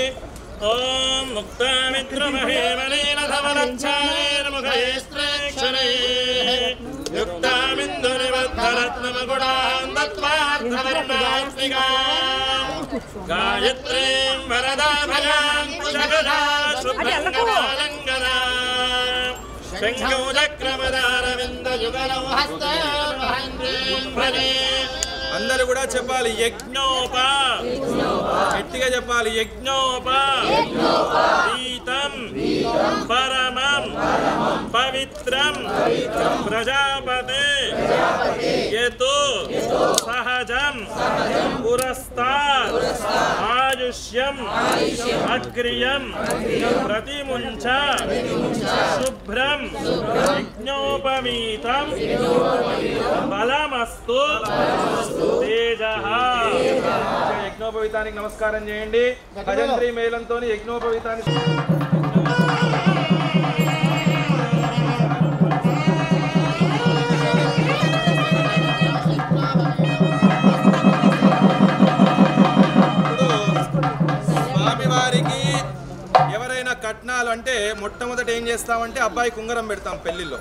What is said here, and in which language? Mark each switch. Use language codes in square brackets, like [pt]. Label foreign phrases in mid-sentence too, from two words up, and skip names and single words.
[sa] ఓం ముక్తామిత్రమహేమలీన ధవలచ్ఛాయేన ముఖయేస్త్రేక్షణే యుక్తామిందునిబద్ధరత్నమగుడాం దత్వార్థవర్ణాత్మికా గాయత్రీం వరదాభయాం కుశగదా శుభ్రంగదాలంగదా శంఖోజక్రమదారవిందయుగలం హస్తేర్మహేంద్రీం భజే. [te] అందరూ కూడా చెప్పాలి యజ్ఞోప, గట్టిగా చెప్పాలి యజ్ఞోప, [sa] గీతం పరమం పవిత్రం पवित्रं प्रजापते यतो सहजं पुरस्तात् आयुष्यम् अग्रियं प्रतिमुञ्च शुभ्रं यज्ञोपवीतं बलमस्तु तेजः। [te] యజ్ఞోపవీతానికి నమస్కారం చేయండి. భజంత్రి మేళంతో యజ్ఞోపవీతాన్ని స్వామివారికి ఎవరైనా కట్నాలు అంటే మొట్టమొదట ఏం చేస్తామంటే అబ్బాయికి ఉంగరం పెడతాం పెళ్లిలో.